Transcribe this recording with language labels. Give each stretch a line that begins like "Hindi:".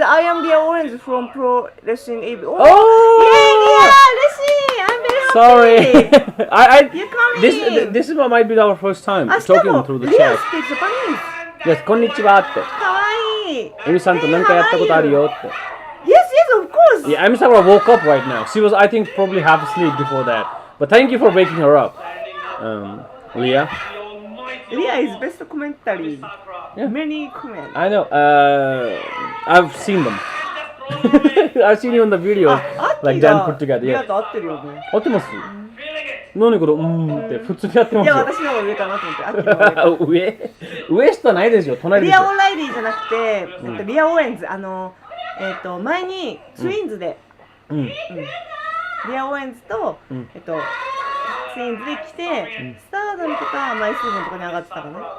English: I am Leah Owens from Pro Wrestling Eve. Oh, yeah, I'm very happy. Sorry. You coming? This might be our first time talking through the Leah chat. speaks Japanese.
Japanese: Yes, こんにちはって。かわいい。エミさんと何かやったことあるよって。
English: Yes, of course. Yeah, Emi Sakura woke up right now. She was, I think, probably half asleep before that. But thank you for waking her up, Leah. Leah is best commentary. Yeah. Many comments. I know. I've seen them. I've seen you in the videos, like Dan put together. Yeah.
Japanese: 合ってるよね。合ってます？何これって普通にやってますよ。いや私の方が上かなと思って。アッキーの方が上下ないですよ。隣ですよ。リア・オンライリーじゃなくて、リア・オーエンズ前にツインズで、リア・オーエンズとツインズで来て、スターダムとかマイスーズンとかに上がってたかな。